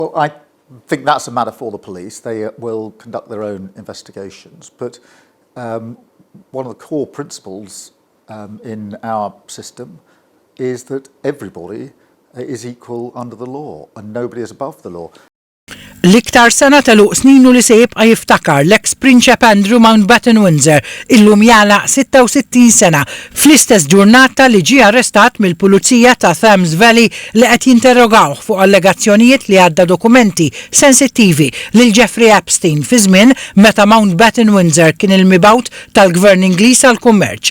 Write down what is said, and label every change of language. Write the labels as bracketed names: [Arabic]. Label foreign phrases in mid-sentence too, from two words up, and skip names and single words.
[English] Well, I think that's a matter for the police. They will conduct their own investigations. But one of the core principles in our system is that everybody is equal under the law and nobody is above the law. [Maltese] L-iktar sena tal-uq sninu li se jibqa' jiftakar l-ex Prinċep Andrew Mountbatten Windsor illum jagħlaq 66 sena fl-istess ġurnata li ġie arrestat mill-Pulizija ta' Thames Valley li qed jinterrogawh fuq allegazzjonijiet li għadda dokumenti sensittivi lil Jeffrey Epstein fi żmien meta Mountbatten Windsor kien il-mibgħut tal-Gvern Ingliż għall-kummerċ.